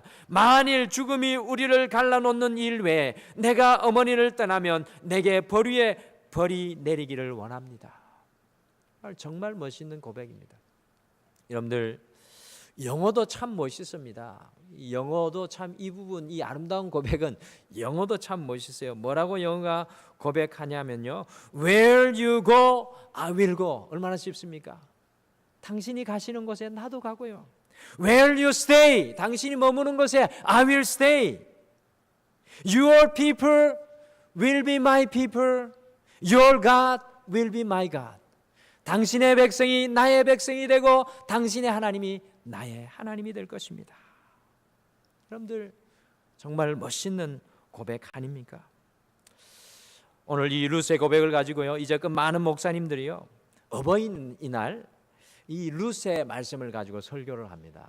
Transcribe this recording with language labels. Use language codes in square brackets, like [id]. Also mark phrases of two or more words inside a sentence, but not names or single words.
[ko] 만일 죽음이 우리를 갈라놓는 일 외에 내가 어머니를 떠나면 내게 벌 위에 벌이 내리기를 원합니다. 정말 멋있는 고백입니다. 여러분들, 영어도 참 멋있습니다. 영어도 참 이 부분, 이 아름다운 고백은 영어도 참 멋있어요. 뭐라고 영어가 고백하냐면요, [en] Where you go, I will go. [ko] 얼마나 쉽습니까? 당신이 가시는 곳에 나도 가고요. [en] Where you stay, [ko] 당신이 머무는 곳에 [en] I will stay. Your people will be my people. Your God will be my God. [ko] 당신의 백성이 나의 백성이 되고 당신의 하나님이 나의 하나님이 될 것입니다. 여러분들, 정말 멋있는 고백 아닙니까? 오늘 이 룻의 고백을 가지고요, 이제껏 많은 목사님들이요 어버이날 이 룻의 말씀을 가지고 설교를 합니다.